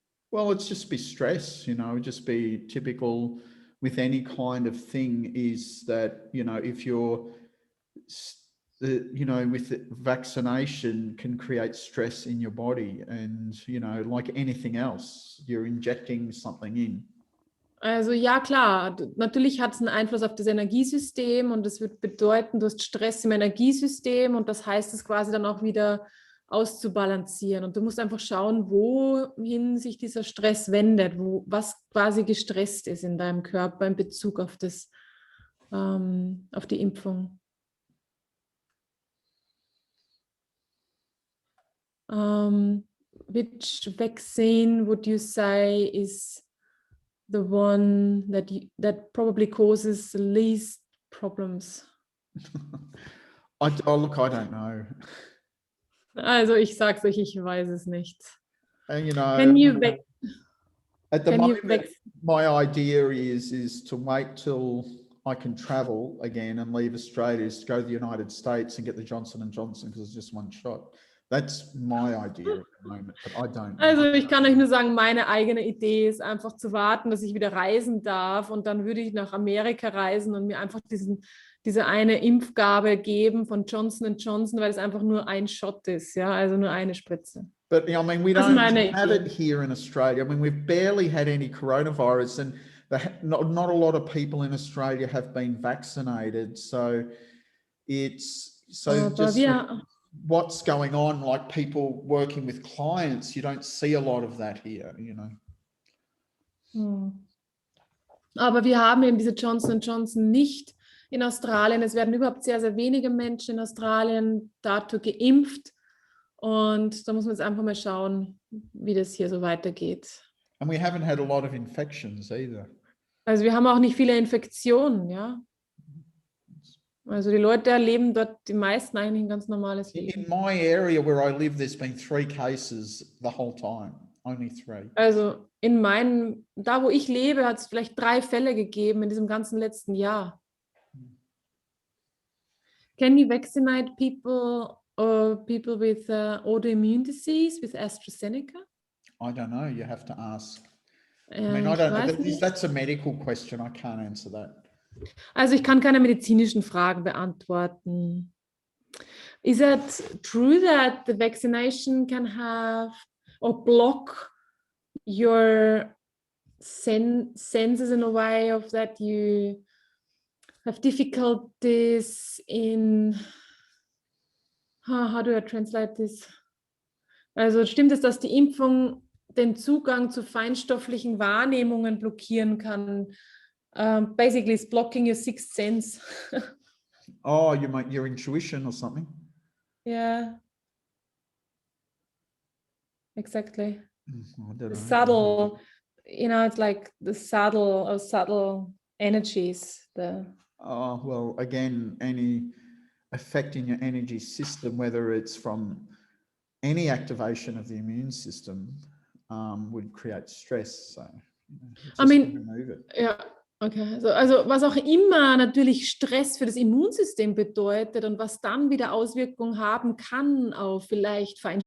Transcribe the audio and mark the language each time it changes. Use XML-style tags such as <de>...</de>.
<en>Well, it's just be stress, you know, just be typical with any kind of thing is that, you know, if you're, you know, with the vaccination can create stress in your body and, you know, like anything else, you're injecting something in.</en> <de>Also ja, klar, natürlich hat es einen Einfluss auf das Energiesystem und das wird bedeuten, du hast Stress im Energiesystem und das heißt es quasi dann auch wieder auszubalancieren und du musst einfach schauen, wohin sich dieser Stress wendet, was quasi gestresst ist in deinem Körper in Bezug auf auf die Impfung.</de> <en>Which vaccine would you say is the one that probably causes the least problems? Look, I don't know.</en> <de>Also ich sag's euch, ich weiß es nicht.</de> <en>And, you know, Can you at the can you moment, my idea is to wait till I can travel again and leave Australia, is to go to the United States and get the Johnson & Johnson, because it's just one shot. That's my idea at the moment, but I don't know.</en> <de>Also ich kann euch nur sagen, meine eigene Idee ist einfach zu warten, dass ich wieder reisen darf, und dann würde ich nach Amerika reisen und mir einfach diese eine Impfgabe geben von Johnson & Johnson, weil es einfach nur ein Shot ist, ja, also nur eine Spritze.</de> <en>But I mean, we don't have it here in Australia. I mean, we've barely had any coronavirus, and not a lot of people in Australia have been vaccinated. So it's just what's going on, like people working with clients, you don't see a lot of that here, you know.</en> <de>Aber wir haben eben diese Johnson & Johnson nicht in Australien. Es werden überhaupt sehr, sehr wenige Menschen in Australien dazu geimpft. Und da muss man jetzt einfach mal schauen, wie das hier so weitergeht.</de> <en>And we haven't had a lot of infections either.</en> <de>Also wir haben auch nicht viele Infektionen, ja. Also die Leute erleben dort, die meisten, eigentlich ein ganz normales Leben.</de> <en>In my area where I live, there's been 3 cases the whole time. Only 3.</en> <de>Also da wo ich lebe, hat es vielleicht 3 Fälle gegeben in diesem ganzen letzten Jahr.</de> <en>Can you vaccinate people with autoimmune disease with AstraZeneca? I don't know. You have to ask. I mean, I don't know. That's a medical question. I can't answer that.</en> <de>Also ich kann keine medizinischen Fragen beantworten.</de> <en>Is it true that the vaccination can have or block your senses in a way of that you have difficulties in how do I translate this?</en> <de>Also stimmt es, dass die Impfung den Zugang zu feinstofflichen Wahrnehmungen blockieren kann?</de> <en>Basically, it's blocking your sixth sense. Oh, you mean your intuition or something? Yeah. Exactly. The subtle, you know, it's like the subtle energies. Oh, well, again, any effect in your energy system, whether it's from any activation of the immune system, would create stress. So, I mean, remove it. Yeah.</en> <de>Okay, also was auch immer natürlich Stress für das Immunsystem bedeutet und was dann wieder Auswirkungen haben kann auf vielleicht</de>